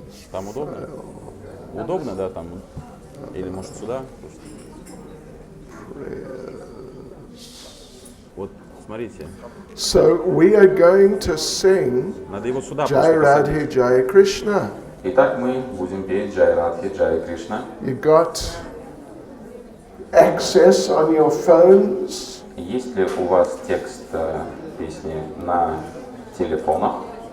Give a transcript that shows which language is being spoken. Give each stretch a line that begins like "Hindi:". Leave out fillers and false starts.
Russian: Там удобно? Удобно, да, там? Или может сюда? Вот, смотрите.
English: So we are going to sing
Russian: Надо его сюда
Hindi: Jai
Russian: просто
Hindi: Radhe Jai Krishna.
Russian: Итак, мы будем петь Джай Радхи, Джай Кришна.
English: You got access on your phones?
Russian: Есть ли у вас текст песни на телефонах?